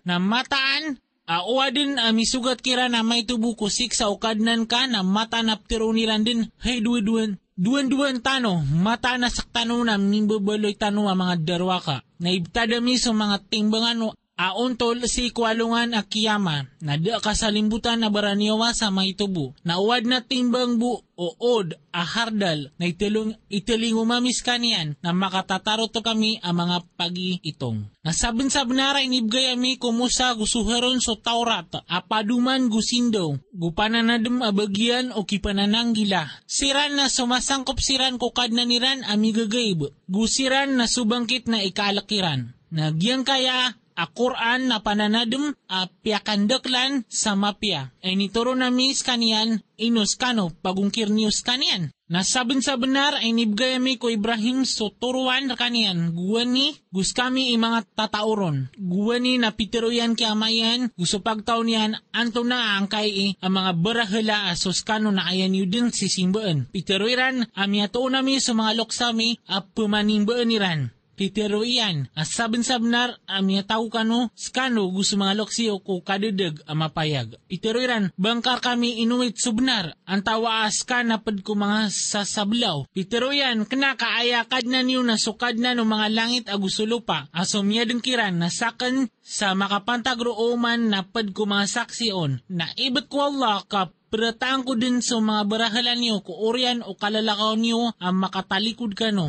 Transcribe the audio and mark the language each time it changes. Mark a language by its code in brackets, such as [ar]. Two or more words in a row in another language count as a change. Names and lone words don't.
[mrw] Na mataan, uwadin misugat kira na may tubuko siksa ukadnan ka na mata naptiro nilan din, hey duwan tano, mata na saktano na nimbabaloy tano mga darwaka. Na ibtadami sa mga timbangan untol si kwalungan akiyama, na da kasalimbutan na baraniyawa sa maitubo, na uwad na timbang bu o od hardal, na itiling umamis kanian, na makatatarot to kami ang mga pagi itong. Nasabin-sabin na rin ibgay ami kumusa gusuheron so Taurat, apaduman gusindo, gupananadum abagyan o kipanananggila. Siran na sumasangkop siran kukad na niran amigagayb, gusiran na subangkit na ikalakiran. Nagyang kaya Quran na pananadum piyakandaklan sa mapya. Ay nituro na mis kanian inus kano pagungkir nius kanian. Nasabin sa benar ay nibgayami ko Ibrahim so turuan kanian. Guwani gus kami mga tatauron. Guwani na pitiruyan kiamayan gusto pagtaon niyan anto na ang kay ang mga barahala asos kano na ayan yun din sisimbaan. Pitiruiran amiato nami sa mga loksami pumanimbaan niran. Pitero iyan, asabin-sabnar amya tao kano, skano gusto mga loksiyo ko kadadag mapayag. Pitero iran, bangkar kami inuit subnar, ang tawa aska napad ko mga sasablaw. Pitero iyan, kinakaayakad na niyo na sukad na no mga langit agusulupa, asumyadang kiran na sakan sa makapantagro oman napad ko mga saksiyon, na ibat ko Allah ka perataan ko din sa mga barahalan niyo ko orian o kalalakaw niyo ang makatalikod ka no.